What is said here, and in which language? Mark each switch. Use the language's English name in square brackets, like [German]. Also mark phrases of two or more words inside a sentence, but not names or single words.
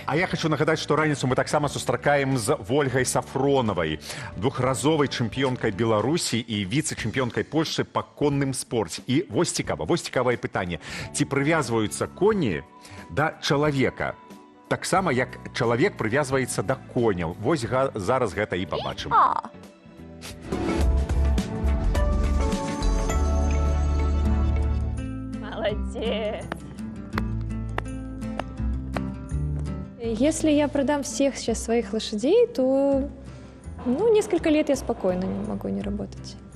[Belarusian] А я хочу нагадаць, што раніцу мы таксама сустракаем з Вольгай Сафронавай, двухразовай чэмпіёнкай Беларусі і віцэ-чэмпіёнкай Польшчы па конным спорце. І вось цікавае пытанне. Ці прывязваюцца коні да чалавека? Таксама, як чалавек прывязваецца да коняў. Вось зараз гэта і пабачым. [Russian] Молодец. Если я продам всех сейчас своих лошадей, то несколько лет я спокойно не могу не работать.